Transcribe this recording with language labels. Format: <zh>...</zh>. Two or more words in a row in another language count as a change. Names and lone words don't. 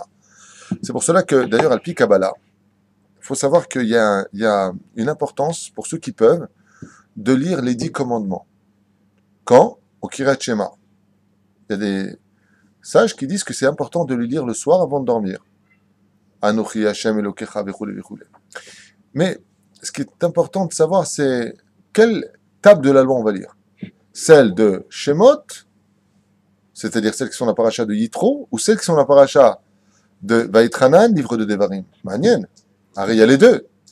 <fr>C'est pour cela que, d'ailleurs,</fr> <he>על פי קבלה,</he> <fr>il faut savoir qu'il y a une importance pour ceux qui peuvent de lire les 10 commandements. Quand? Au</fr> <he>קריאת שמע.</he> <fr>Il y a des sages qui disent que c'est important de le lire le soir avant de dormir.</fr> <he>אנכי השם אלוקיך וכולי וכולי.</he> <fr>Mais ce qui est important de savoir, c'est quelle table de la loi on va lire. Celle de Shemot, c'est-à-dire celles qui sont la paracha de Yitro, ou celles qui sont la paracha de Vaïtranan, livre de Devarim. Manien. Alors, il y a les 2.</fr>